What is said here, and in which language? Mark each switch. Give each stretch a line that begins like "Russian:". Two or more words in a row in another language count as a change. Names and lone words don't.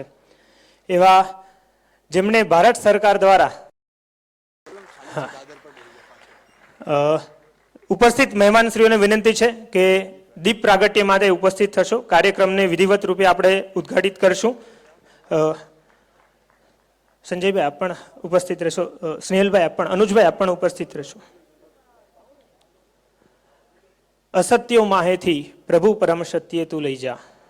Gujarati: એવા જેમણે ભારત સરકાર દ્વારા ઉપસ્થિત મહેમાનશ્રીઓને વિનંતી છે કે દીપ પ્રાગટ્ય માટે ઉપસ્થિત થશો. કાર્યક્રમને વિધિવત રૂપે આપણે ઉદ્ઘાટિત કરશું. સંજયભાઈ આપ પણ ઉપસ્થિત રહેશો. સ્નેહલભાઈ આપ પણ, અનુજભાઈ આપ પણ ઉપસ્થિત રહેશો. અસત્યો માહેથી પ્રભુ પરમ સત્ય તૂ લઈ જા.